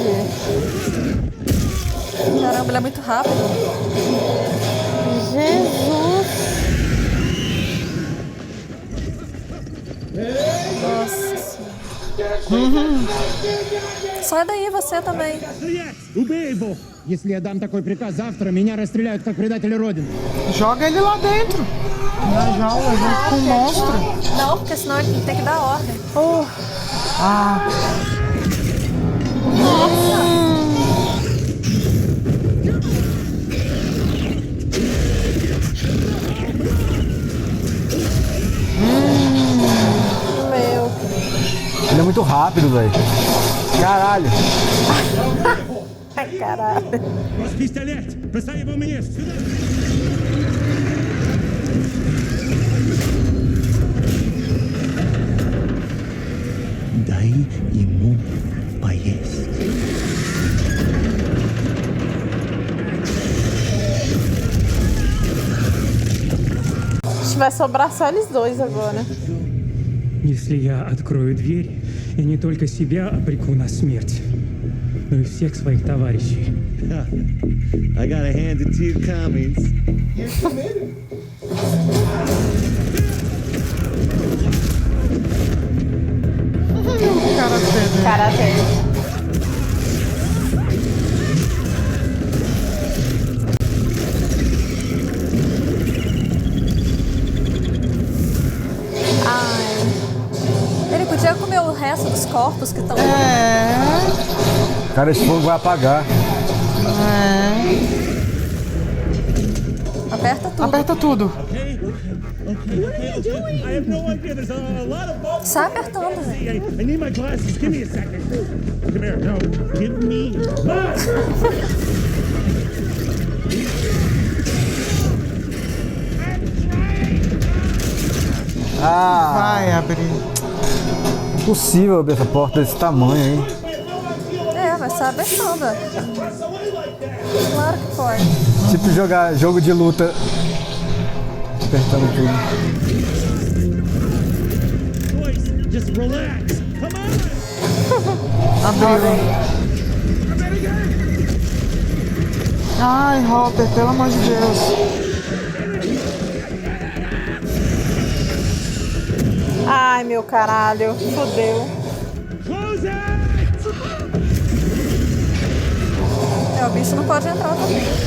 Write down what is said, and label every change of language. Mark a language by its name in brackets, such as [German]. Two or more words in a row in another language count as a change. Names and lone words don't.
[Portuguese] Caramba, ele é muito rápido. Jesus. Nossa. Sai daí, você também. [Russian] Убей его! Если я дам такой приказ завтра, меня расстреляют как предателя Родины. [Portuguese] Joga ele lá dentro. Na jaula, junto com o monstro. Não, porque senão ele tem que dar ordem. Ah. Meu. Ele é muito rápido, velho. Caralho. Caralho. [Russian] Пистолет! Бросай его мне! Сюда! Дай ему поесть. [Portuguese] Vai sobrar só eles dois agora. [Russian] Если я открою дверь, я не только себя обреку на смерть, но и всех своих товарищей. [English] I gotta hand it to you, commies. [Portuguese] Karatê. Ele podia comer o resto dos corpos que estão... Cara, esse fogo vai apagar. Aperta tudo. Aperta tudo. Sai apertando, velho. [English] I need my glasses. Give me a second. Come here. No. Give me Ah! [Portuguese] Vai abrir. Impossível abrir essa porta desse tamanho, hein? Vai sair apertando. Claro que pode. Tipo jogar jogo de luta. Apertando tudo. [English] Just relax. Come on. [Portuguese] Abriu. Ai, Hopper, pelo amor de Deus. Ai, meu caralho. Fudeu. O bicho não pode entrar também.